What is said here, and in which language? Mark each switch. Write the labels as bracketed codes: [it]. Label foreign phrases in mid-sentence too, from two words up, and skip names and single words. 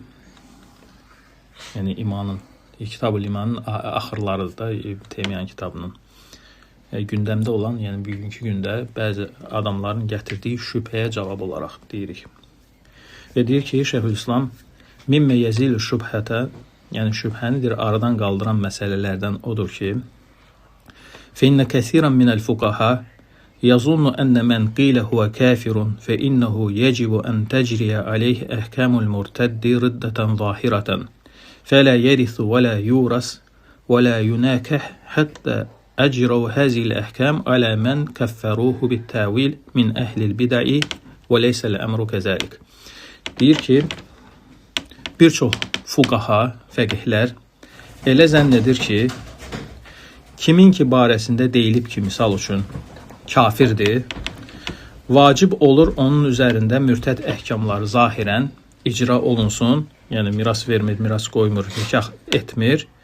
[az] Yəni imanın, Kitab-ül İmanın axırlarıdır da İbn Teymiyyənin kitabının. Gündəmdə olan, yəni bugünkü gündə bəzi adamların gətirdiyi şübhəyə cavab olaraq deyirik. Və deyir ki, Şeyhülislam [ar] مما يزيل الشبهة, [az] yəni şübhənidir aradan qaldıran məsələlərdən odur ki, [ar] فإن كثيرا من الفقهاء يظن أن من قيل هو كافر فإنه يجب أن تجري عليه أحكام المرتد ردة ظاهرة فلا يرث ولا يورث ولا يناكح حتى أجروا هذه الأحكام على من كفروه بالتاويل من أهل البدع وليس الأمر كذلك. [az] Deyir ki, bir çox fuqaha, fəqihlər elə zənn edir ki, kimin ki barəsində deyilib ki, misal üçün kafirdir, vacib olur onun üzərində mürtəd əhkamları zahirən icra olunsun, yəni miras vermir, miras qoymur, nikah etmir.